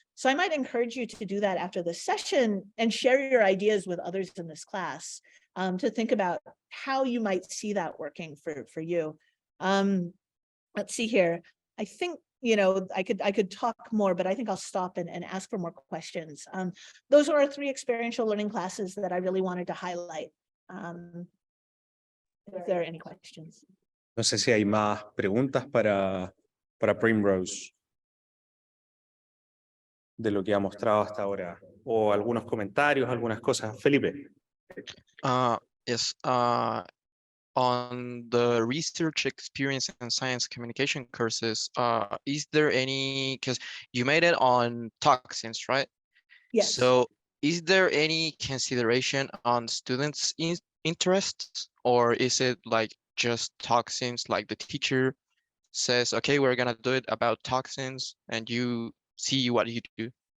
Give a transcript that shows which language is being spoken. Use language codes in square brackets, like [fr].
[en] So I might encourage you to do that after this session and share your ideas with others in this class, to think about how you might see that working for you. Let's see here. I think, I could talk more, but I think I'll stop and ask for more questions. Those are our 3 experiential learning classes that I really wanted to highlight. If there are any questions. [es] No sé si hay más preguntas para Primrose de lo que ha mostrado hasta ahora, o algunos comentarios, algunas cosas. [en] Felipe. Yes. On the research experience and science communication courses, is there any, because you made it on toxins, right? Yes. So is there any consideration on students' interests, or is it like just toxins, like the teacher says, okay, we're gonna do it about toxins, and you see what you do?